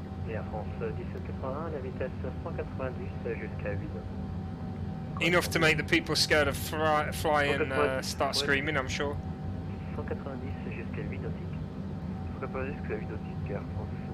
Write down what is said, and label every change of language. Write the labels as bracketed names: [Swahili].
[French] Air France 1781, la vitesse 190 jusqu'à 8. [English] Enough to make the people scared of fly and start screaming, I'm sure. [French] 190 jusqu'à 8 nautiques. Il faut pas dire que c'est 8 nautiques, Air France.